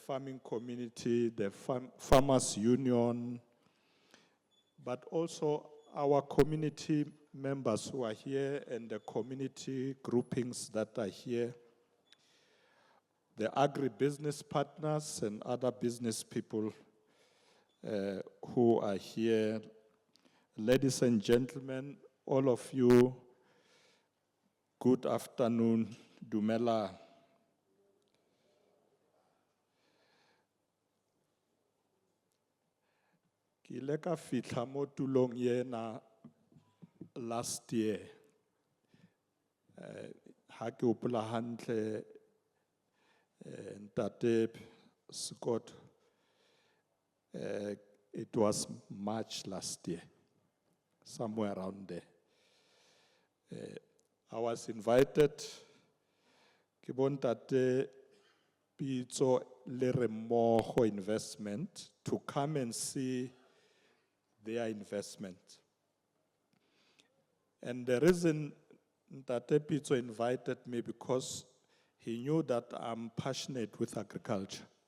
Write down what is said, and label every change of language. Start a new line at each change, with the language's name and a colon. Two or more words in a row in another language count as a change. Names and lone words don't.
English: farming community, the farmers union, but also our community members who are here and the community groupings that are here, the agribusiness partners and other business people who are here. Ladies and gentlemen, all of you, good afternoon,
Southern Sotho: Dumela. Ke ile ka fihla mo tulong yena
English: last year.
Southern Sotho: Ha ke hopola hantle
English: Ntate Scott, it was March last year, somewhere around there. I was invited,
Southern Sotho: ke bontate pitso le re mmogo
English: investment to come and see their investment. And the reason Ntate Pitso invited me because he knew that I'm passionate with agriculture.